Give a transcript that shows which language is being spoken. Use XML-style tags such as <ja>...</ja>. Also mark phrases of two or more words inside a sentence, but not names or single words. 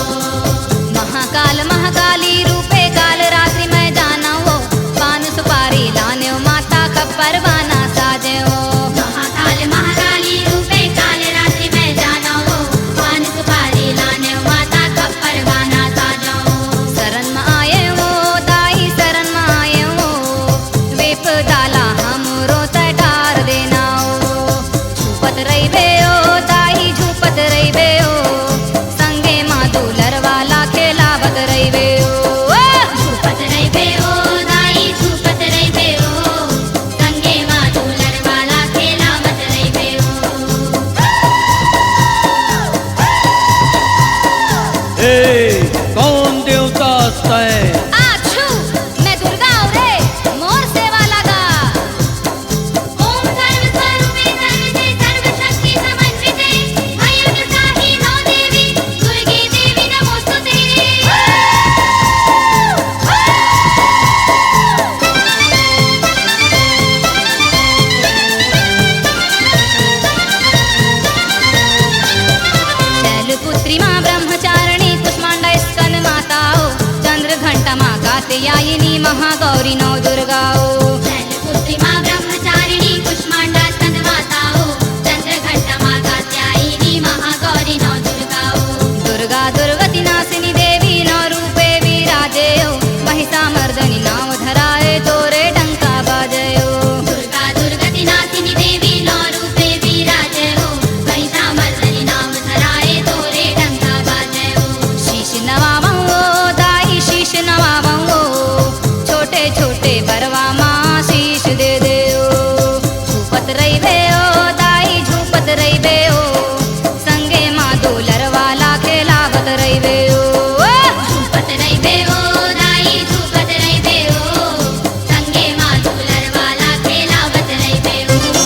<hne>महाकाल महाकाली रूपे काल रात्रि मैं जाना हो, पान सुपारी लाने माता खप्पर वाना साजे हो। महाकाल महाकाली रूपे काल रात्रि में जाना हो, पान सुपारी लाने माता खप्पर वाना साजा हो। शरण में आए हो दाई शरण में आए हो, वेप डाला हमरो तटार देना हो। झूपत रहिबे ओ दाई झूपत रहिबे ओ, संगे माधु लरवाला खेलावत रहिबे ओ। झूपत रहिबे ओ दाई झूपत रहिबे ओ, संगे माधु लरवाला खेलावत रहिबे ओ। हे कौन देवता तय? आछू मैं दुर्गा हूँ रे, मोर सेवा लगा।</hne> <sa>ओम सर्व स्वरूपे सर्वसे सर्वशक्ति समन्विते, भयंकराहि नौ देवी दुर्गे देवी नमोस्तुते।</sa> <hne>शैलपुत्री माँ ब्रह्मचारिणी कुष्मांडा स्कंद माता हो, चंद्र घंटा माँ कात्यायिनी महागौरी नौ दुर्गा हो। शैलपुत्री माँ ब्रह्मचारिणी कुष्मांडा स्कंद माता हो, चंद्र घंटा माँ कात्यायिनी महागौरी नौ दुर्गा हो। दुर्गा दुर्गति नासिनी देवी नौ रूपे विराजे हो, महिषामर्दनी नाम धराए तोरे डंका बाजे हो। दुर्गा दुर्गति नासिनी देवी नौ रूपे विराजे हो, महिषामर्दनी नाम धराए तोरे डंका बाजे हो। शीश नवावं हो दाई शीश नवावं हो, छोटे छोटे बरवा माँ शीश दे दे ओ। झूपत रहिबे ओ दाई झूपत रहिबे ओ, संगे माधु लरवाला खेलावत रहिबे ओ। झूपत रहिबे ओ दाई झूपत रहिबे ओ, संगे माधु लरवाला खेलावत रहिबे ओ।</hne>